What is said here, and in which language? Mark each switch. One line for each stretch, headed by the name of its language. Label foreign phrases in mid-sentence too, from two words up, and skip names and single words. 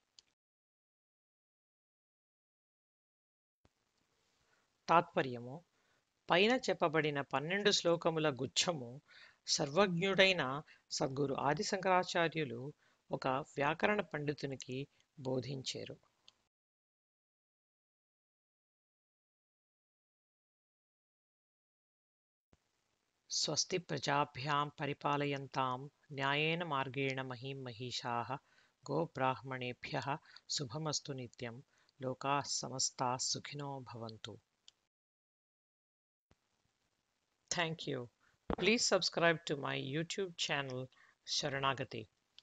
Telugu: తాత్పర్యము: పైన చెప్పబడిన 12 శ్లోకముల గుచ్ఛము సర్వజ్ఞుడైన సద్గురు ఆది శంకరాచార్యులు ఒక వ్యాకరణ పండితునికి బోధించారు.
Sanskrit: स्वस्ति प्रजाभ्यां परिपालयन्तां न्यायेन मार्गेण महीं महिषाः गोब्राह्मणेभ्यः शुभमस्तु नित्यं लोकाः समस्ताः सुखिनो भवन्तु.
English: Thank you. Please subscribe to my YouTube channel Sharanagati.